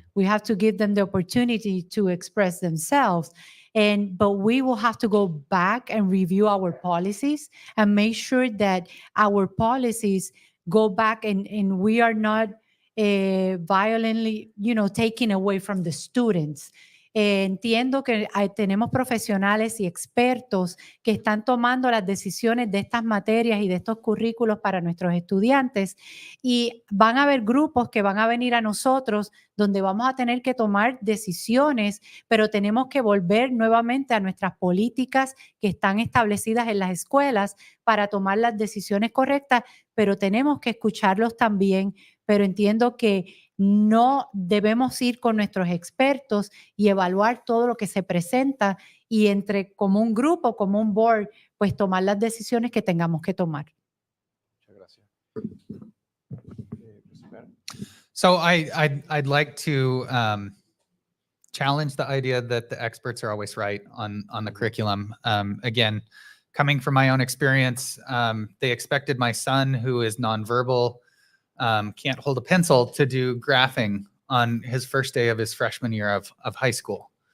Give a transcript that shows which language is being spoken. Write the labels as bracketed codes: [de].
[en] We have to give them the opportunity to express themselves. But we will have to go back and review our policies and make sure that our policies go back and we are not violently, taking away from the students. [es] Entiendo que tenemos profesionales y expertos que están tomando las decisiones de estas materias y de estos currículos para nuestros estudiantes, y van a haber grupos que van a venir a nosotros donde vamos a tener que tomar decisiones, pero tenemos que volver nuevamente a nuestras políticas que están establecidas en las escuelas para tomar las decisiones correctas, pero tenemos que escucharlos también. Pero entiendo que no debemos ir con nuestros expertos y evaluar todo lo que se presenta y como un grupo, como un board, pues tomar las decisiones que tengamos que tomar. Muchas gracias. [en] So I'd like to challenge the idea that the experts are always right on the curriculum. Again, coming from my own experience, they expected my son, who is nonverbal, can't hold a pencil, to do graphing on his first day of his freshman year of high school.